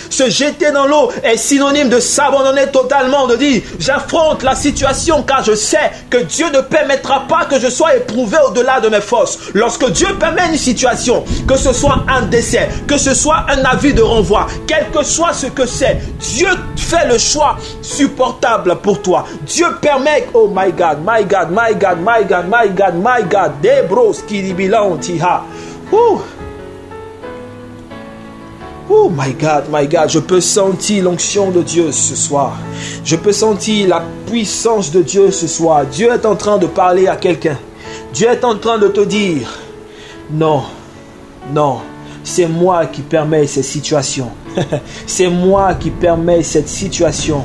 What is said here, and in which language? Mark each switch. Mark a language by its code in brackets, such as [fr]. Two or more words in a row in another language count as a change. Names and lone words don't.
[fr] Se jeter dans l'eau est synonyme de s'abandonner totalement, de dire j'affronte la situation car je sais que Dieu ne permettra pas que je sois éprouvé au-delà de mes forces. Lorsque Dieu permet une situation, que ce soit un décès, que ce soit un avis de renvoi, quel que soit ce que c'est, Dieu fait le choix supportable pour toi. Dieu permet, [en] oh my God, my God, my God, my God, my God, my God, Debros qui tiha. Oh my God, [fr] je peux sentir l'onction de Dieu ce soir. Je peux sentir la puissance de Dieu ce soir. Dieu est en train de parler à quelqu'un. Dieu est en train de te dire, non, non, c'est moi qui permets ces situations. C'est moi qui permets cette situation.